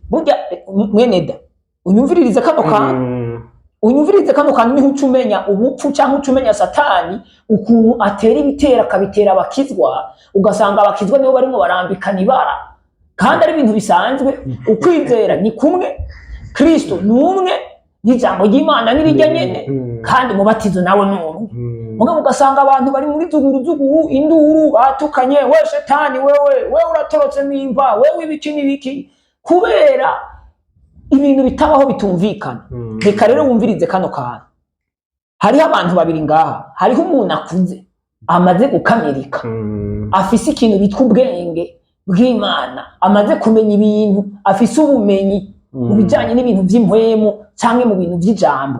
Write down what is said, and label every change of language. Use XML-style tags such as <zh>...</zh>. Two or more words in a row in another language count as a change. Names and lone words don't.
<rn>Burya mweneda unyumviririze kano kantu, unyumvirize kano kantu niho ucumenya ubupfu cyangwa ucumenya satani ukuntu atera ibitera akabitera abakizwa, ugasanga abakizwa nibo barimo barambikana ibara kandi ari ibintu bisanzwe. Ukwizera ni kumwe, Kristo ni umwe, n'ijambo ry'Imana nirijya nyene, kandi umubatizo nawe n'umwe. Mugabo ugasanga abantu bari muri zuguru induru batukanye, we shetani, wewe uratorotse mimba, wewe ibiki n'ibiki, kubera ibintu bitabaho bitumvikana. Reka rero wumvirize kano kantu. Hariho abantu babiri ngaha, hariho umuntu akuze amaze gukamirika, afise ikintu bitwa ubwenge bw'Imana, amaze kumenya ibintu, afise ubumenyi mu bijanye n'ibintu by'impwemu canke mu bintu by'ijambo.</rn>